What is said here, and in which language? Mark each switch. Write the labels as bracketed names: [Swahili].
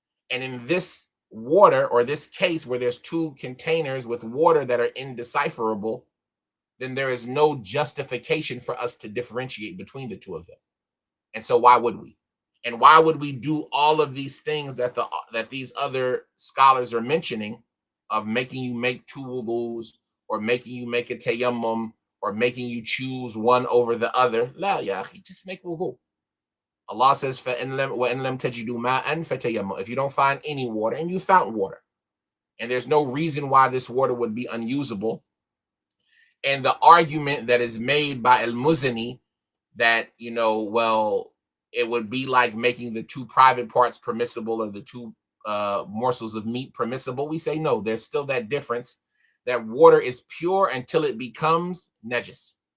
[English] And in this water, or this case where there's two containers with water that are indecipherable, then there is no justification for us to differentiate between the two of them. And so why would we? And why would we do all of these things that these other scholars are mentioning, of making you make two wudus, or making you make a tayammum, or making you choose one over the other? La ya akhi, just make wudu. [Arabic] Allah says, فَإِن لَمْ تَجِدُوا مَاءً فَتَيَمَّمُوا. [English] If you don't find any water, and you found water, and there's no reason why this water would be unusable. And the argument that is made by al-Muzani that, well, it would be like making the two private parts permissible, or the two morsels of meat permissible, we say no, there's still that difference, that water is pure until it becomes najis.